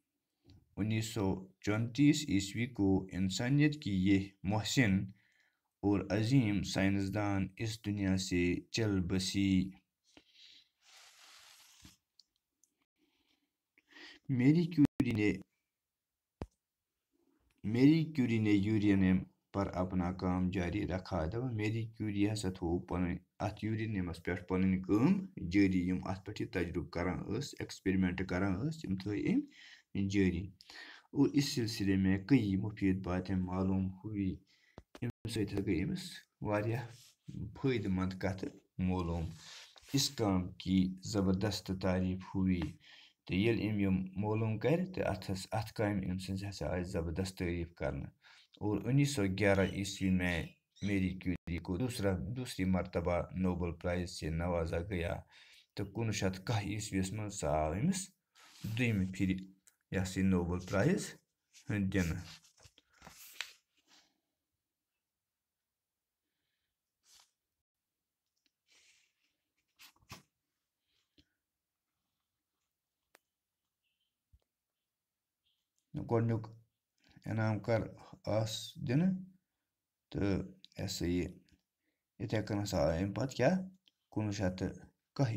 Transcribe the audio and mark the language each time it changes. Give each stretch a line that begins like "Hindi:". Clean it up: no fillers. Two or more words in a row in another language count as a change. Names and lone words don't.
Urdu: 1934 عیسوی کو انسانیت کی یہ محسن اور عظیم سائنسدان اس دنیا سے چل بسی میری کیوری نے یورینیم پر اپنا کام جاری رکھا
Kashmiri: دپان میری کیوری ہسا تھوو پنٕنۍ اتھ یورینیمس پٮ۪ٹھ پنٕنۍ کٲم جٲری یِم اتھ پٮ۪ٹھ یہِ تجرُبہٕ کران ٲسۍ ایکسپیرمنٹ کران ٲسۍ تِم تھٲے أمۍ جٲری
Urdu: اور اس سلسلے میں کئی مفید باتیں معلوم ہوئی
Kashmiri: اَمہِ سۭتۍ ہسا گٔے أمِس واریاہ فٲیدٕ منٛد کتھٕ معلوم
Urdu: اس کام کی زبردست تعریف ہوئی
Kashmiri: تہٕ ییٚلہِ أمۍ یِم معلوم کرِ تہٕ اتھ کامہِ أمۍ سٕنٛز ہسا آیہِ زبردست تعریف کرنہٕ
Urdu: اور 1911 عیسوی میں میری کیوری کو دوسری مرتبہ نوبل پرائز سے نوازا گیا
Kashmiri: تہٕ 1910 عیسویس منٛز سا آو أمِس دوٚیمہِ پھِرِ یہِ ہسا یہِ نوبل پرائز دِنہٕ گۄڈنیُک انعام کر آس دِنہٕ تہٕ یہِ ہسا یہِ یِتھَے کٔنۍ ہسا آو اَمہِ پتہٕ کیٛاہ 1910